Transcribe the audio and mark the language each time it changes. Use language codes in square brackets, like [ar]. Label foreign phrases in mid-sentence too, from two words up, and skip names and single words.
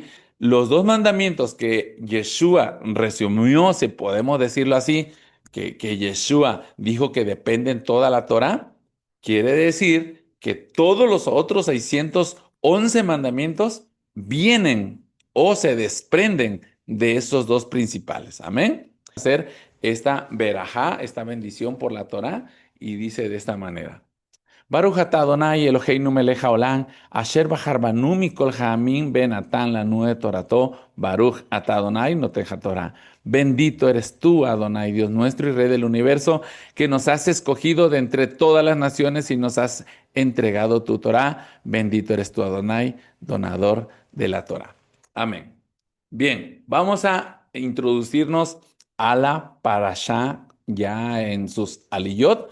[es] Los dos mandamientos que Yeshua resumió, si podemos decirlo así, que Yeshua dijo que dependen toda la Torá, quiere decir que todos los otros 611 mandamientos vienen o se desprenden de esos dos principales. Amén. Hacer esta verajá, esta bendición por la Torá, y dice de esta manera. [he] ברוך אתה אדני אלהינו מלך העולם אשר בחר בנו מכל העמים ונתן לנו את תורתו ברוך אתה אדני נותן התורה. [es] Bendito eres tú, Adonai, Dios nuestro y Rey del universo, que nos has escogido de entre todas las naciones y nos has entregado tu Torah. Bendito eres tú, Adonai, donador de la Torah. Amén. Bien, vamos a introducirnos a la parashá ya en sus aliyot.